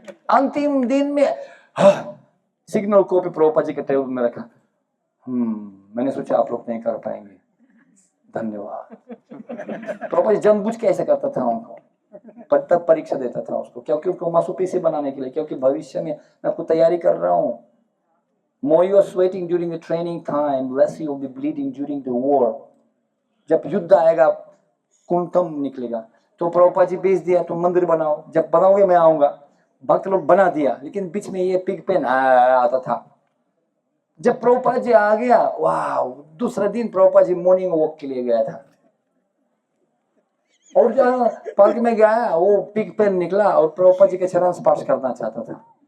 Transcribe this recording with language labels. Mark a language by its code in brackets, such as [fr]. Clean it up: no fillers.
[hi] अंतिम दिन में सिग्नल कॉपी प्रभुपाद जी के टेबल में रखा, मैंने सोचा आप लोग नहीं कर पाएंगे, धन्यवाद। प्रभुपाद जी जानबूझ के ऐसा करता था उनको, तब परीक्षा देता था उसको, क्योंकि उनको मांसपेशी बनाने के लिए, क्योंकि भविष्य में मैं आपको तैयारी कर रहा हूँ। [en] More you are sweating during the training time, less you will be bleeding during the war. [hi] जब युद्ध आएगा कुंतम निकलेगा। तो प्रभुपाद जी भेज दिया तुम मंदिर बनाओ, जब बनाओगे मैं आऊंगा। भक्त लोग बना दिया, लेकिन बीच में ये पिग पेन आता था। जब प्रभुपाद जी आ गया, वाह, दूसरा दिन प्रभुपाद जी मॉर्निंग वॉक के लिए गया था, और जहाँ पार्क में गया वो पिग पेन निकला और प्रभुपाद जी के चरण स्पर्श करना चाहता था।